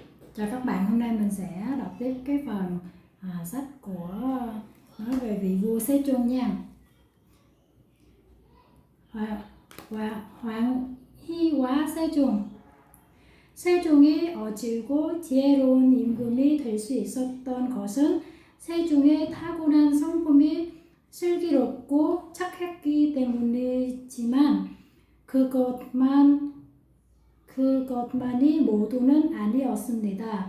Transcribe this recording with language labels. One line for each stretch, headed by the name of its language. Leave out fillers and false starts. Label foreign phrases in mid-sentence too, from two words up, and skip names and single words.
Vietnamese: Chào các bạn, hôm nay mình sẽ đọc tiếp cái phần sách của nói về vị vua Sejong nha.
Korean: 황희와 세종. 세종이 어질고 지혜로운 임금이 될 수 있었던 것은 세종의 타고난 성품이 슬기롭고 착했기 때문이지만 그것만이 모두는 아니었습니다.